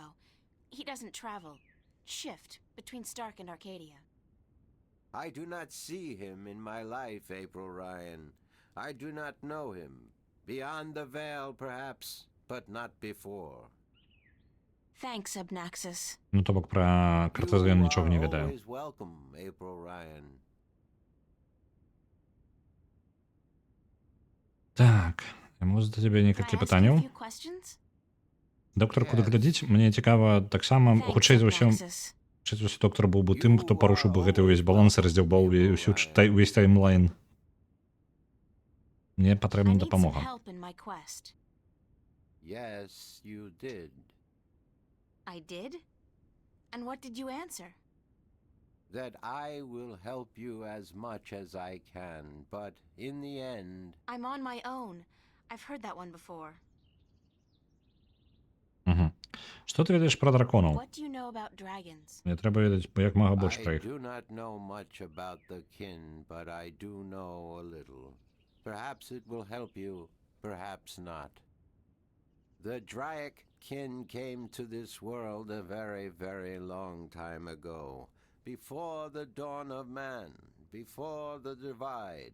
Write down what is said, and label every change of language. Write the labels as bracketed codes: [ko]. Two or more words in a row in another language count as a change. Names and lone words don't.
[en] He doesn't shift between Stark and Arcadia. I do not see him in my life, April Ryan. I do not know him. Beyond the veil, perhaps, but not before. Thanks, Obnaxis. [be] Ну, то бок пра Картеза ён нічога не ведае. [en] Always welcome, April Ryan. [be] Так, я магу задаць табе [en] Can I [be] некалькі [en] ask you a [be] пытанняў. [en] few questions? [be] Доктар, куды глядзіць, мне цікава таксама, [en] Thanks, [be] хутчэй за ўсё, [en] Obnaxis. [be] хутчэй за ўсё доктар быў бы тым, хто парушыў бы гэты ўвесь баланс і раздзяўбаў увесь таймлайн. Мне [en] I [be] патрэбна [en] need some [be] дапамога. [en] help in my quest. Yes, you did. I did? And what did you answer? That I will help you as much as I can, but in the end, I'm on my own. I've heard that one before. Угу. [be] Што ты ведаеш пра драконаў? [en] What do you know about dragons? [be] Мне трэба ведаць як мага больш пра [en] I [be] іх. [en] do not know much about the kin, but I do know a little. Perhaps it will help you, perhaps not. The Dryak kin came to this world a very, very long time ago. Before the dawn of man, before the divide.